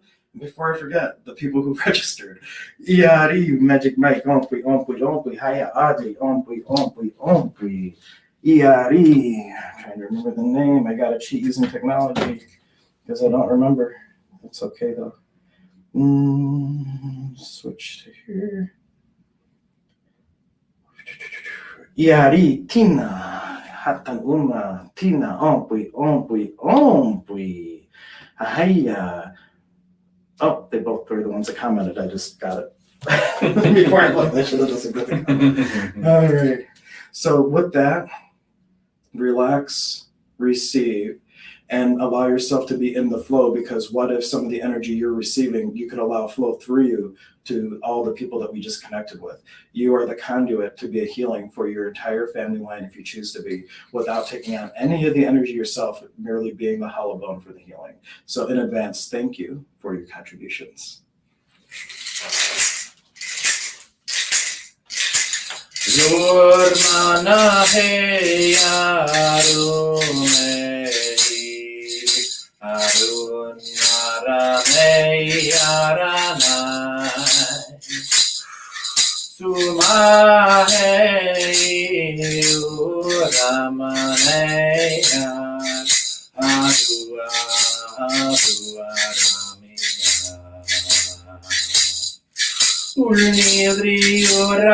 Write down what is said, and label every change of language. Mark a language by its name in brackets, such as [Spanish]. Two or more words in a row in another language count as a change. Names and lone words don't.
[English] before I forget, the people who registered. [Quechua] Iari, Magic Mike, Ompui, Ompui, Ompui, Haya Adi, Ompui, Ompui, Ompui. Iari. [English] I'm trying to remember the name. I got to cheat using technology because I don't remember. It's okay though. Switch to here. [Quechua] Iari, Tina, Hatan Uma, Tina, Ompui, Ompui, Ompui. Ahaya. [English] Oh, they both were the ones that commented. I just got it. Before I left, I should have just agreed to comment. All right. So with that, relax, receive, and allow yourself to be in the flow, because what if some of the energy you're receiving, you could allow flow through you to all the people that we just connected with. You are the conduit to be a healing for your entire family line if you choose to be, without taking on any of the energy yourself, merely being the hollow bone for the healing. So in advance, thank you for your contributions. Yormana hey arume arun arame aranai suma hey uramane adua adua ramina Ulnidriyo